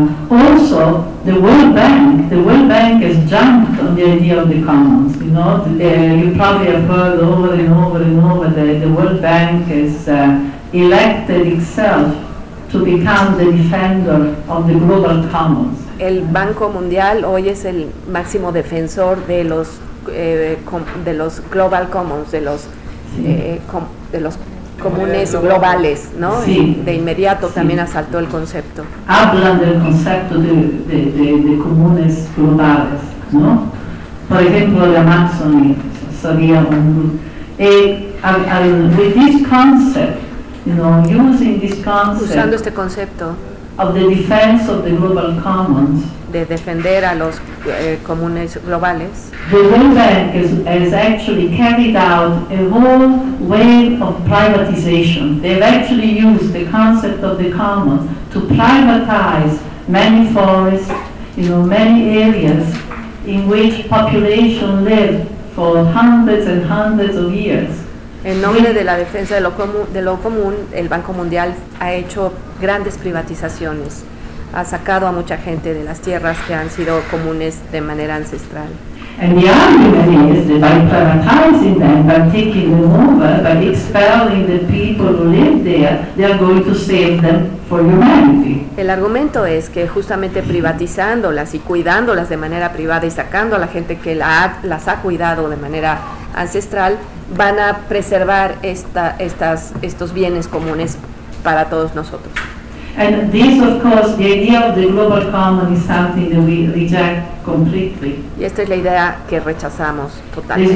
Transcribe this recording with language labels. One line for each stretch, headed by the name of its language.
English: Also, the World Bank has jumped on the idea of the commons. You probably have heard over and over and over that the World Bank has elected itself to become the defender of the global commons.
Spanish: El Banco Mundial hoy es el máximo defensor de los de los global commons, de los de los comunes globales, ¿no? Sí. De inmediato también asaltó el concepto. Hablan del concepto de comunes globales, ¿no? Por ejemplo, la Amazonía sería un
English: with this concept, using this concept.
Spanish: Usando este concepto.
English: Of the defense of the global commons.
Spanish: De defender a los comunes globales.
English: The World Bank has actually carried out a whole wave of privatization. They've actually used the concept of the commons to privatize many forests, many areas in which population lived for hundreds and hundreds of years.
Spanish: En nombre de la defensa de lo común, el Banco Mundial ha hecho grandes privatizaciones, ha sacado a mucha gente de las tierras que han sido comunes de manera ancestral.
English: And the argument is that by privatizing them, by taking them over, by expelling the people who live there, they are going to save them for humanity.
Spanish: El argumento es que justamente privatizándolas y cuidándolas de manera privada y sacando a la gente que las ha cuidado de manera ancestral, van a preservar estos bienes comunes para todos nosotros.
English: And this, of course, the idea of the global common is something that we reject completely.
Spanish: Y esta es la idea que rechazamos totalmente.